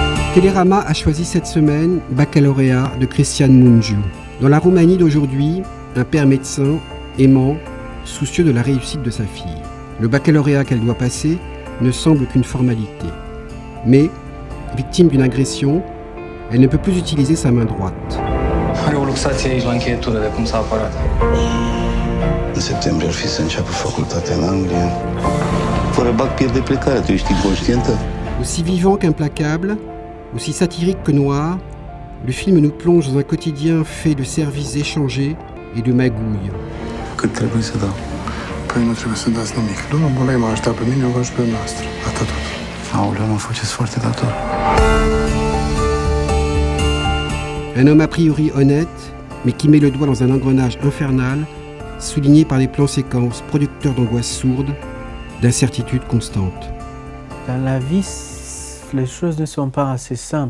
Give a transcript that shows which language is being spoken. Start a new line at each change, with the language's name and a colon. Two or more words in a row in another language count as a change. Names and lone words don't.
French: Télérama a choisi cette semaine Baccalauréat de Cristian Mungiu. Dans la Roumanie d'aujourd'hui, un père médecin, aimant, soucieux de la réussite de sa fille. Le baccalauréat qu'elle doit passer ne semble qu'une formalité. Mais, victime d'une agression, elle ne peut plus utiliser sa main droite.
Romanian: Are o luxație aici la încheietură de cum s-a apărat. În septembrie ar fi să înceapă facultatea în Anglia. Fără bac pierde plecarea, tu ești inconștientă?
French: Aussi vivant qu'implacable, aussi satirique que noir, le film nous plonge dans un quotidien fait de services échangés et de magouilles.
Romanian: Cât trebuie să dau? Păi nu trebuie să dați nimic. Domnul Bolei m-a ajutat pe mine, o văd și pe noastră. Atât tot. Aoleu, mă faceți foarte dator.
French: Un homme a priori honnête, mais qui met le doigt dans un engrenage infernal, souligné par des plans séquences producteurs d'angoisse sourde, d'incertitude constante. Dans la vie, les choses ne sont pas assez simples.